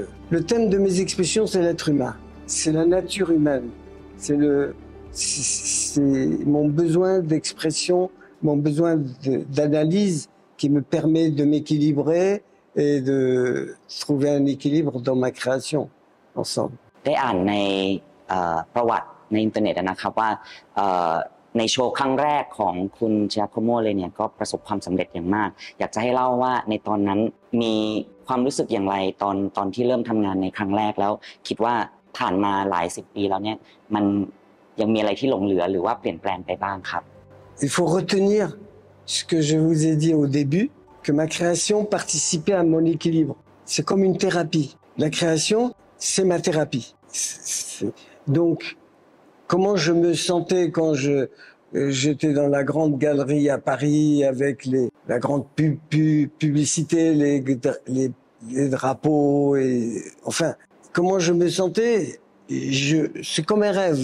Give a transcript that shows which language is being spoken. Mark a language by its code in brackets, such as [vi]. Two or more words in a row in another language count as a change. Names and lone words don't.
[fr] Le thème de mes expositions, c'est l'être humain. C'est la nature humaine. C'est mon besoin d'expression, mon besoin d'analyse qui me permet de m'équilibrer et de trouver un équilibre dans ma création ensemble. [th] ได้อ่านในประวัติในอินเทอร์เน็ตนะครับว่าในโชว์ครั้งแรกของคุณ Giacomo เลยเนี่ยก็ประสบความสำเร็จอย่างมากอยากจะให้เล่าว่าในตอนนั้นมีความรู้สึกอย่างไรตอนที่เริ่มทำงานในครั้งแรกแล้วคิดว่าผ่านมาหลาย10 ปีแล้วเนี่ยมันยังมีอะไรที่หลงเหลือหรือว่าเปลี่ยนแปลงไปบ้างครับ [fr] Il faut retenir ce que je vous ai dit au début, que ma création participait à mon équilibre. C'est comme une thérapie. La création, c'est ma thérapie. Donc, comment je me sentais quand j'étais dans la grande galerie à Paris avec la grande publicité, les drapeaux et enfin, comment je me sentais, c'est comme un rêve.